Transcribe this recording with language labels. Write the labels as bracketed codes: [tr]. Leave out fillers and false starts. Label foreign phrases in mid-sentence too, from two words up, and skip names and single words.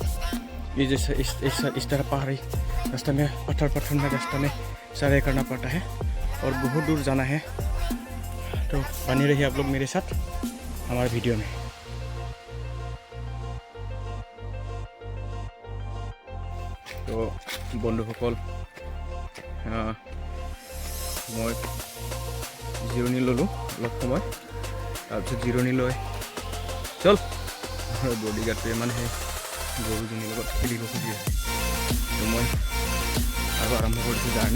[hi] ये जैसे इस तरह पहाड़ी रास्ते में, पत्थर पत्थर में रास्ते में सवारी करना पड़ता है और बहुत दूर जाना है। तो बने रहिए आप लोग मेरे साथ हमारे वीडियो में। [as] तो बंधुসকল, मैं জিৰণি ল'লোঁ অলপ সময়, তাৰপিছত জিৰণি লৈ চল বডিগাৰ্ডটোৱে মানে সেই গৰুজনীৰ লগত খেলিব খুজি আছে। তো মই আৰু আৰম্ভ কৰিছোঁ জাৰ্ণি।